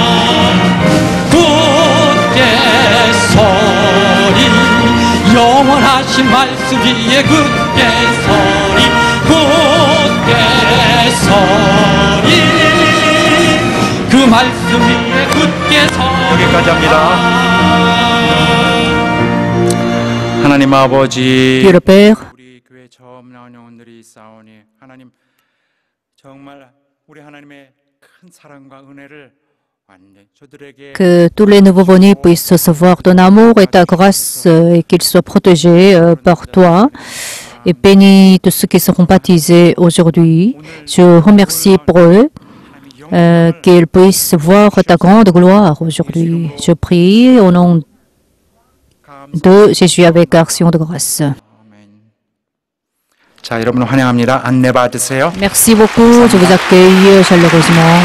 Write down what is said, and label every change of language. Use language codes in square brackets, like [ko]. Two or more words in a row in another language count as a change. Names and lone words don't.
[ko] 굳게 서리 영원하신 말씀 위에 굳게 서리 굳게 서리 그 말씀 위에 굳게 서리. 여기까지 합니다. 하나님 아버지 [fr] Dieu le Père, [ko] 우리 교회 처음 아름다운 영혼들이 있사오니 하나님 정말 우리 하나님의 큰 사랑과 은혜를 완전히 저들에게 [fr] Que tous les nouveaux-venus puissent recevoir ton amour et ta grâce et qu'ils soient protégés par toi. Et bénis tous ceux qui seront baptisés aujourd'hui. Je remercie pour eux qu'ils puissent voir ta grande gloire aujourd'hui. Je prie au nom de Jésus avec action de grâce. [ko] 아멘. 자, 여러분 환영합니다. 안내 받으세요. [fr] Merci beaucoup. Je vous accueille chaleureusement.